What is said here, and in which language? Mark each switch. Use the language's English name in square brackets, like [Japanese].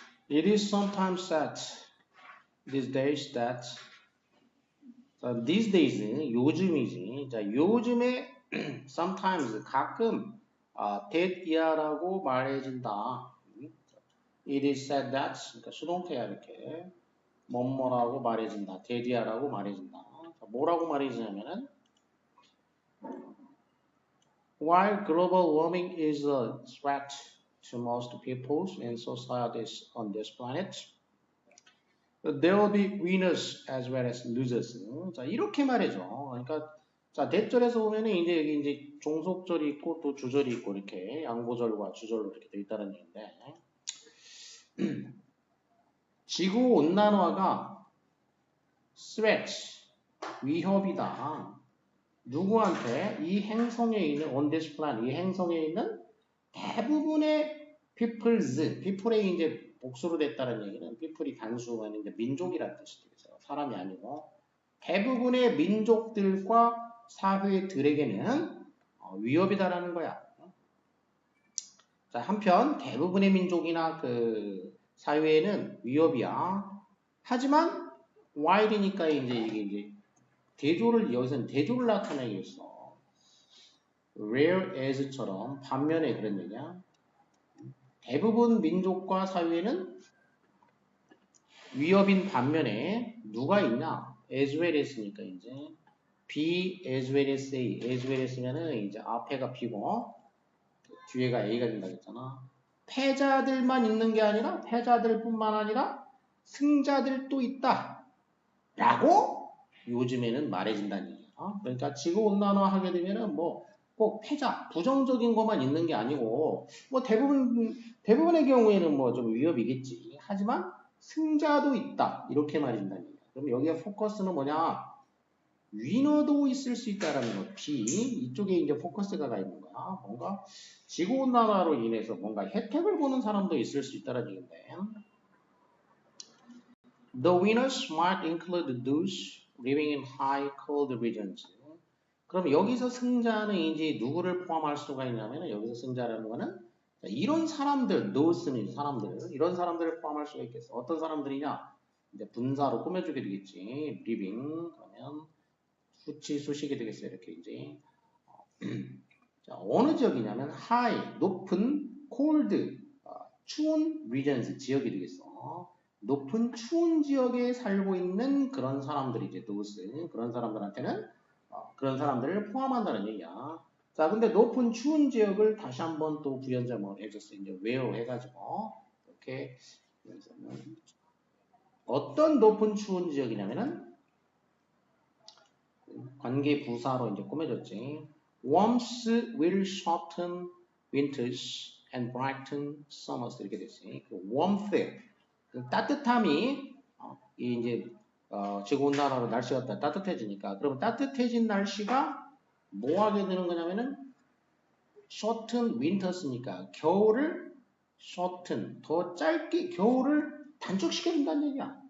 [English] It is sometimes said these days that these days [Korean] 요즘이지. 자, 요즘에 sometimes 가끔 that year라고 말해진다. [English] It is said that [Korean] 그러니까 수동태야 이렇게 뭐뭐라고 말해진다. that year라고 말해진다. 자, 뭐라고 말해지냐면은 [English] While global warming is a threat to most peoples and societies on this planet, there will be winners as well as losers. [Korean] 자, 이렇게 말해줘. 그러니까 자, 대절에서 보면은 이제 여기 이제 종속절이 있고 또 주절이 있고 이렇게 양보절과 주절로 이렇게 돼 있다는 얘기인데 지구 온난화가 threat, 위협이다. 누구한테? 이 행성에 있는 on this planet, 이 행성에 있는 대부분의 people의 이제 복수로 됐다는 얘기는 people이 단수가 이제 민족이라는 뜻이 되겠어요. 사람이 아니고 대부분의 민족들과 사회들에게는 위협이다라는 거야. 자, 한편 대부분의 민족이나 그 사회에는 위협이야. 하지만 while이니까 이게 대조를 여기서는 대조를 나타내고 있어. whereas처럼 반면에 그런 얘기야. 대부분 민족과 사회에는 위협인 반면에 누가 있냐? as well as니까 이제 B as well as A, as well as면은 이제 앞에가 B고 뒤에가 A가 된다고 했잖아. 패자들만 있는 게 아니라 패자들뿐만 아니라 승자들도 있다. 라고 요즘에는 말해진다는 얘기야. 그러니까 지구온난화 하게 되면은 뭐 꼭 패자, 부정적인 것만 있는 게 아니고 뭐 대부분의 경우에는 뭐 좀 위협이겠지. 하지만 승자도 있다. 이렇게 말해진다는 얘기야. 그럼 여기에 포커스는 뭐냐? 위너도 있을 수 있다라는 거. B 이쪽에 이제 포커스가 가 있는 거야. 뭔가 지구온난화로 인해서 뭔가 혜택을 보는 사람도 있을 수 있다라는 얘기인데. [English] The winners might include those living in high cold regions. [Korean] 그럼 여기서 승자는 이제 누구를 포함할 수가 있냐면 여기서 승자라는 거는 이런 사람들, thos는 사람들, 이런 사람들을 포함할 수가 있겠어. 어떤 사람들이냐? 이제 분사로 꾸며주게 되겠지. living 그러면 수식이 되겠어요. 이렇게 이제 자, 어느 지역이냐면 high 높은 cold 추운 regions 지역이 되겠어. 높은 추운 지역에 살고 있는 그런 사람들이 이제 those 그런 사람들한테는 그런 사람들을 포함한다는 얘기야. 자, 근데 높은 추운 지역을 다시 한번 또 부연점을 해줬어. 이제 where 해가지고 이렇게 어떤 높은 추운 지역이냐면은 관계 부사로 이제 꾸며줬지. [English] Warmth will shorten winters and brighten summers [Korean] 이렇게 됐지. 그 warmth, 그 따뜻함이 이제 지구온난화로 날씨가 따뜻해지니까 그러면 따뜻해진 날씨가 뭐 하게 되는 거냐면은 shorten winters니까 겨울을 shorten 더 짧게 겨울을 단축시켜준다는 얘기야.